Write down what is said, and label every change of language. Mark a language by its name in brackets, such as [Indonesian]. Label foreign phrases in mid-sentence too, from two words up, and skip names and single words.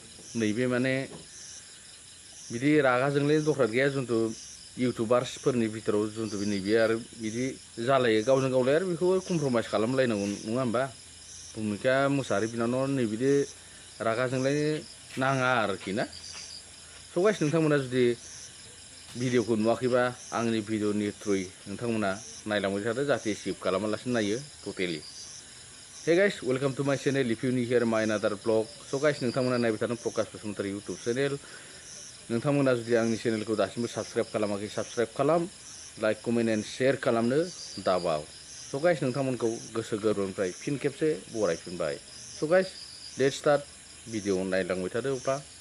[Bodo] नैबे माने बिदि रागाजोंलाय दरखार गैया जुन्थु इउटुबार्सफोरनि भितराव जुन्थु नैबे आरो बिदि जालायो गावजों गावलाय आरो बेखौ कमप्रमाइस खालामलायनांगौ नङा होमबा भुमिका मुसाहारि बिनानाव नैबिदि रागाजोंलाय नाङा आरोखि ना स' गाइस नोंथांमोना जुदि भिडिअखौ नुवाखैबा आंनि भिडिअनि थ्रुयै नोंथांमोना नायलांबाय थादो जाहाथे स्किप खालामालासिनो नायो टटेलि [English] hey guys welcome to my channel if you new here my another blog [Bodo] स' गाइस नोंथांमोना नायबाय थादों प्रकाश बसुमतारी [English] YouTube channel [Bodo] नोंथांमोना जुदि आंनि चेनेलखौ दासिमबो साबस्क्राइब खालामाखै साबस्क्राइब खालाम [English] like comment and share [Bodo] खालामनो दाबाव स' गाइस नोंथांमोनखौ गोसो गोरबोनिफ्राय फिन खेबसे बरायफिनबाय स' गाइस [English] let's start video [Bodo] नायलांबाय थादो अब्ला